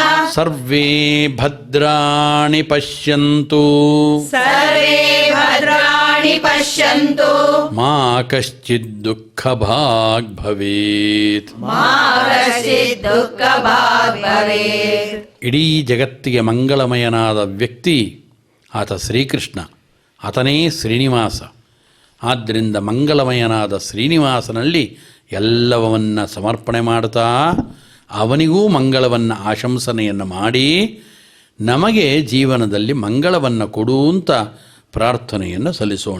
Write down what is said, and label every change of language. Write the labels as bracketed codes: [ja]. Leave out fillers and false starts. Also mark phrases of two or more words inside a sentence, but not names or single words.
[sa] ಸರ್ವೇ ಭದ್ರಾಣಿ ಪಶ್ಯಂತು ಸರ್ವೇ ಭದ್ರಾಣಿ ಪಶ್ಯಂತು ಮಾ ಕಶ್ಚಿತ್ ದುಃಖಭಾಗ್ ಭವೇತ್. ಮಾ ಕಶ್ಚಿತ್ ದುಃಖಭಾಗ್ ಭವೇತ್. [kn] ಇಡೀ ಜಗತ್ತಿಗೆ ಮಂಗಳಮಯನಾದ ವ್ಯಕ್ತಿ ಆತ ಶ್ರೀಕೃಷ್ಣ, ಆತನೇ ಶ್ರೀನಿವಾಸ. ಆದ್ದರಿಂದ ಮಂಗಳಮಯನಾದ ಶ್ರೀನಿವಾಸನಲ್ಲಿ ಎಲ್ಲವನ್ನ ಸಮರ್ಪಣೆ ಮಾಡ್ತಾ ಅವನಿಗೂ ಮಂಗಳವನ್ನು ಆಶಂಸನೆಯನ್ನು ಮಾಡಿ ನಮಗೆ ಜೀವನದಲ್ಲಿ ಮಂಗಳವನ್ನು ಕೊಡು ಅಂತ ಪ್ರಾರ್ಥನೆಯನ್ನು ಸಲ್ಲಿಸೋಣ.